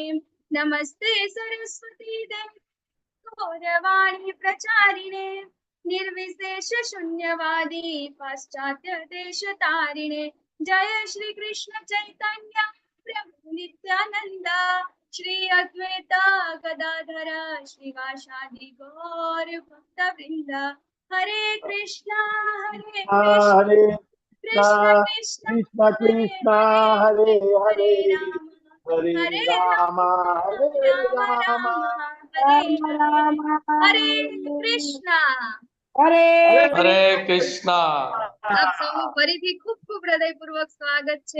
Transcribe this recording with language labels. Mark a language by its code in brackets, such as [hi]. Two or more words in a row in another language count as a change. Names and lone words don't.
[sa] नमस्ते सरस्वती देवी गौरवाणी प्रचारिणे निर्विशेष शून्यवादी पाश्चात्य देश तारिणे। जय श्री कृष्ण चैतन्य प्रभु नित्यानंद श्री अद्वैत गदाधर श्रीवासादि गौर भक्त वृंद। हरे कृष्णा કૃષ્ણ કૃષ્ણ કૃષ્ણ હરે હરે હરે હરે રામ રામ હરે રામ રામ રામ હરે કૃષ્ણ. હરે કૃષ્ણ. [gu] આપ સૌનું ફરીથી ખૂબ ખૂબ હૃદયપૂર્વક સ્વાગત છે.